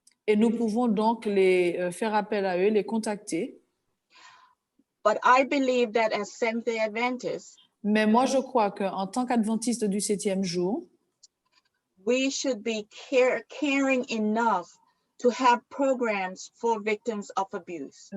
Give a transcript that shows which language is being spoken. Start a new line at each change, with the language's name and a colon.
French: Et nous pouvons donc les faire appel à eux, les contacter.
English: But I believe that as Seventh-day Adventists,
French: mais moi, je crois qu'en tant qu'adventiste du 7e jour,
English: we should be caring enough to have programs for victims of abuse.